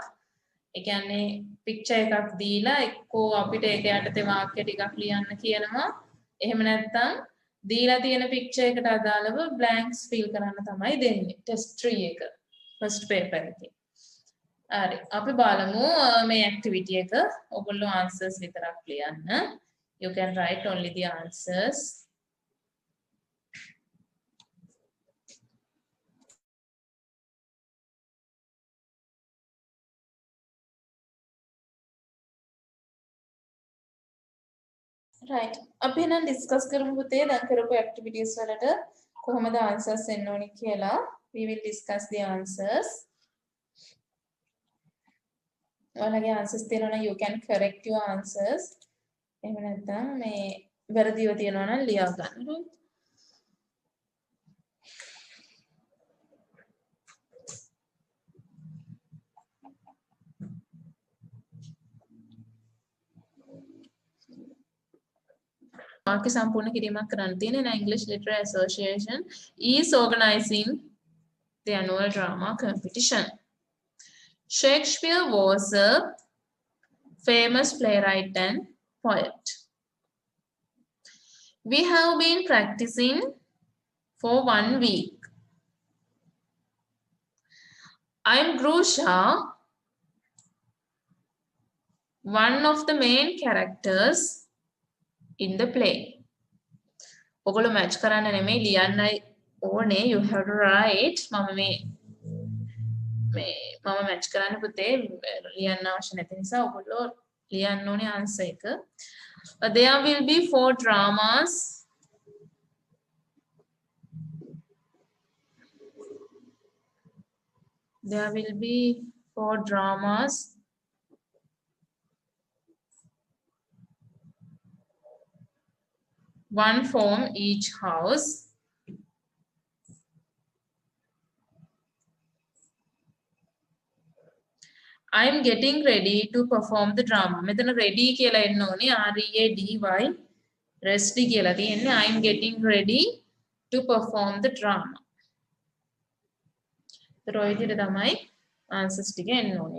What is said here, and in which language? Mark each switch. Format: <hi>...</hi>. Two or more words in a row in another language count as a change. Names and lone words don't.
<si>ඒ කියන්නේ picture එකක් දීලා එක්කෝ අපිට ඒක යටතේ වාක්‍ය ටිකක් ලියන්න කියනවා. එහෙම නැත්නම් දීලා තියෙන picture එකට අදාළව</si> <en>blanks fill</en> <si>කරන්න තමයි දෙන්නේ</si> <en>test 3</en> <si>එක</si> <en>first paper</en> <si>එකේ. හරි. අපි බලමු මේ activity එක. ඔයගොල්ලෝ answers විතරක් ලියන්න.</si> <en>You can write only the answers. Right.</en> <si>අපි නම් discuss කරමු පුතේ දැන් කරපු activities වලට කොහොමද answers එන්න ඕනි කියලා.</si> <en>We will discuss the answers. ඔයාලගේ answers</en> <si>තියෙනවා නම්</si> <en>you can correct your answers.</en> <si>එහෙම නැත්නම් මේ වැරදිව තියෙනවා නම් ලියා ගන්න. වාක්‍ය සම්පූර්ණ කිරීමක් කරන්න තියෙන</si> <en>English Literary Association is organizing the annual drama competition. Shakespeare was a famous playwright and poet. We have been practicing for 1 week. I'm Grusha, one of the main characters in the play.</en> <si>ඔගොල්ලෝ match කරන්න නෙමෙයි ලියන්නයි ඕනේ.</si> <en>You have to write.</en> <si>මම match කරන්න පුතේ ලියන්න අවශ්‍ය නැති නිසා ඔගොල්ලෝ ලියන්න ඕනේ answer එක.</si> <en>There will be 4 dramas. There will be 4 dramas. One from each house. I'm getting ready to perform the drama.</en> <si>මෙතන ready කියලා එන්න ඕනේ.</si> <en>READY ready</en> <si>කියලා තියෙන්නේ.</si> <en>I'm getting ready to perform the drama.</en> <si>ඒතර ඔය විදිහට තමයි answers ටික එන්න ඕනේ.</si>